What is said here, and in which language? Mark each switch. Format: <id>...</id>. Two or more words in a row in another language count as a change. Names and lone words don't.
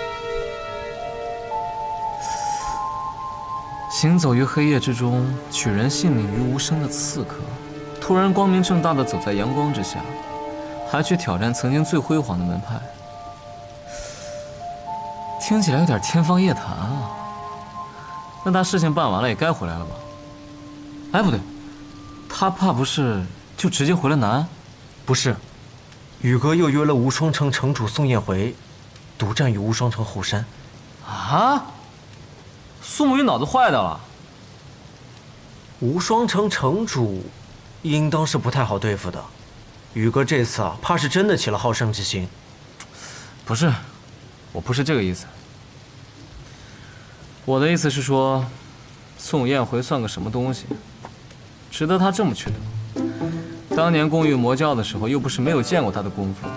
<zh>行走於黑夜之中，取人性命於無聲的刺客，突然光明正大的走在陽光之下，還去挑戰曾經最輝煌的門派，聽起來有點天方夜譚啊。那他事情辦完了也該回來了吧？哎，不對，他怕不是就直接回了南安？不是，宇哥又約了無雙城城主宋燕回，獨戰於無雙城後山。啊？蘇沐雨腦子壞掉了。無雙城城主應當是不太好對付的，宇哥這次啊，怕是真的起了好勝之心。不是，我不是這個意思。我的意思是说，宋燕回算个什么东西，值得他这么去等？当年共御魔教的时候，又不是没有见过他的功夫。</zh>